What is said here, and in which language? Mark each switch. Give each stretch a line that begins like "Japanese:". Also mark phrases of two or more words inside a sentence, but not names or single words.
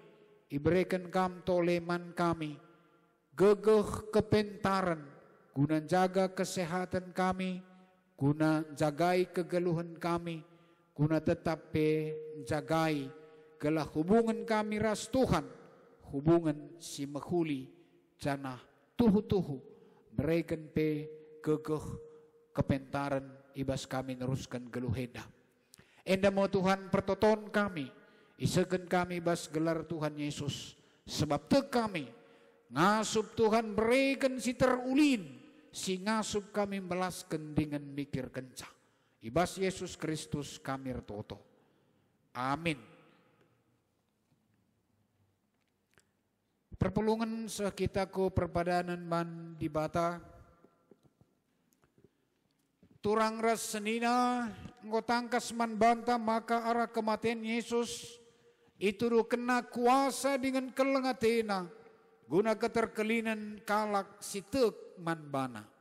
Batak Karo: iberikan kam toleman kami, gegeh kepentaran, guna jaga kesehatan kami, guna jagai kegeluhan kami, guna tetap jagai gelah hubungan kami ras Tuhan, hubungan si mehuli janah tuhu-tuhu, berikan gegeh kepentaran ibas kami neruskan geluh enda. Enda mau Tuhan pertoton kami, isakan kami bas gelar Tuhan Yesus. Sebab te kami ngasup Tuhan berikan si terulin, si ngasup kami belaskan dengan mikir kencang. Ibas Yesus Kristus kami retoto. Amin. Perpulungan sekitaku perpadanan man di bata. Turang ras senina ngotangkas man banta maka arah kematian Yesus itu kena kuasa dengan kelengatena guna keterkelinan kalak sitek man bana.